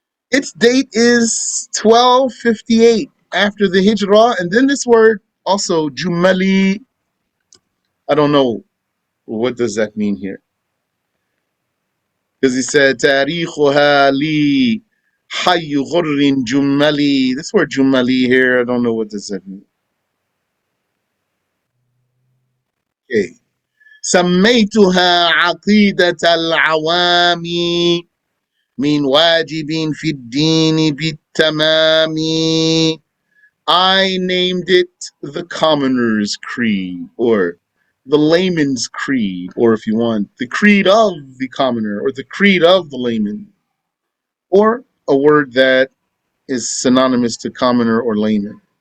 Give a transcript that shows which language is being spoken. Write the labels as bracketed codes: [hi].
[en] Its date is 1258 after the Hijrah. And then this word also, Jumali, I don't know what does that mean here. Because he said, [ar] تاريخها لي حي غر جملي. [en] This word Jumali here, I don't know what does that mean. Okay. [ar] سميتها عقيدة العوام من واجب في الدين بالتمام. [en] I named it the Commoner's Creed, or the Layman's Creed, or if you want, the Creed of the Commoner, or the Creed of the Layman, or a word that is synonymous to commoner or layman.